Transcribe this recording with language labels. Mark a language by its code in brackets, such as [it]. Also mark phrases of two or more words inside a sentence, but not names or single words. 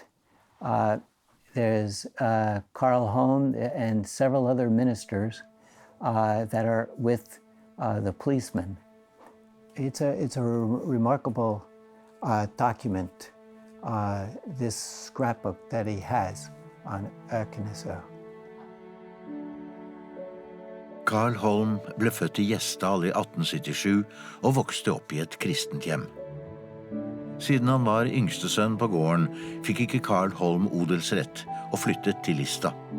[en] There's Carl Holm and several other ministers that are with the policemen. It's a remarkable document, this scrapbook that he has on Ørkenesør. [no] Carl Holm ble født i Gjesdal i 1877 og vokste opp i et kristent hjem. Siden han var yngste sønn på gården, fikk ikke Carl Holm odelsrett og flyttet til Lista.